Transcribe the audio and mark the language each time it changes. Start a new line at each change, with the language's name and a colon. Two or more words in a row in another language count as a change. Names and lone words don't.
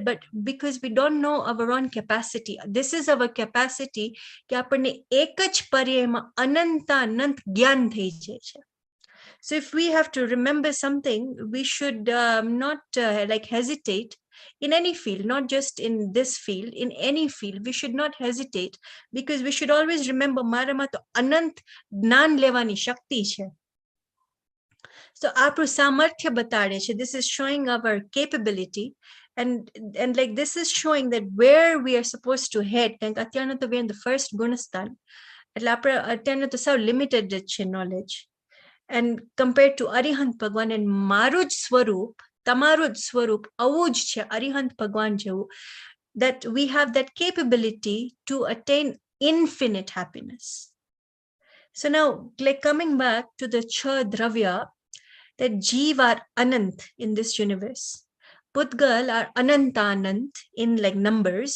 English: But because we don't know our own capacity, this is our capacity,
Gujarati: કે આપણને એક જ પર્યાયમાં અનંત જ્ઞાન થઈ જાય છે.
English: So if we have to remember something, we should not like hesitate in any field, not just in this field, in any field, we should not hesitate, because we should always remember
Gujarati: મારામાં તો અનંત જ્ઞાન લેવાની શક્તિ છે. So આપણું સામર્થ્ય બતાડે છે.
English: This is showing our capability, and like this is showing that where we are supposed to head.
Gujarati: કારણ કે અત્યારનું તો
English: we're in the first
Gujarati: ગુણસ્થાન, એટલે આપણે અત્યારનું તો સાવ limited જ છે knowledge.
English: And compared to
Gujarati: Arihant Bhagwan and મારું જ સ્વરૂપ, તમારું જ સ્વરૂપ આવું જ છે, Arihant Bhagwan જેવું,
English: that we have that capability to attain infinite happiness. So now, like coming back to the dravya, that jeev are anant in this universe, pudgal are anantanant in like numbers.